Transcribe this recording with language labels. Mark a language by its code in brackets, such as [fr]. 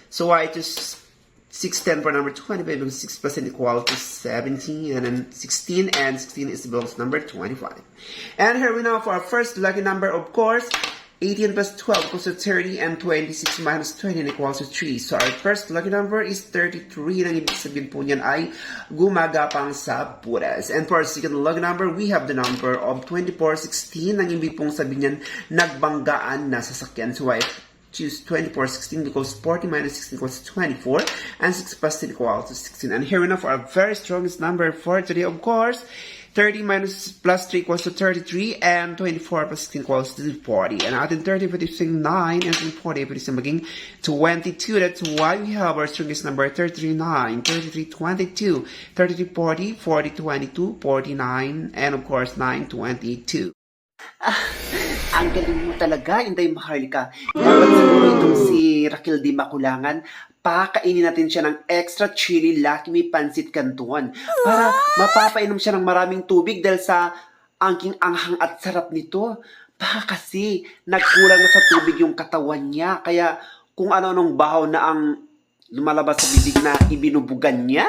[en] So I just 610 for number 25 because 6% equals to 17, and then 16, and 16 is belongs to number 25. And here we know for our first lucky number, of course, 18 plus 12 equals to 30, and 26 minus 20 equals to 3. So our first lucky number is 33. [tl] Nang ibig sabihin po niyan ay gumagapang sa puras. [en] And for our second lucky number, we have the number of 2416. [tl] Nang ibig pong sabihin niyan, nagbanggaan na sasakyan. [en] So I choose 2416 because 40 minus 16 equals 24, and 6 plus 10 equals to 16. And here we know for our very strongest number for today, of course, 30 minus plus 3 equals to 33, and 24 plus 16 equals to 40. [tl] And atin 30 pwede siyang 9, and 40 pwede siyang maging 22. [en] That's why we have our strongest number 33, 9, 33, 22, 33, 40, 40, 22, 49, and of course 9, 22. [tl] Ang galing mo talaga, Inday Maharlika. Dapat siguro itong si Raquel Di Maculangan, pakainin natin siya ng extra chili Lucky Me Pansit Canton para mapapainom siya ng maraming tubig dahil sa angking anghang at sarap nito. Baka kasi nagkulang na sa tubig yung katawan niya, kaya kung ano-anong bahaw na ang lumalabas sa bibig na ibinubugan niya.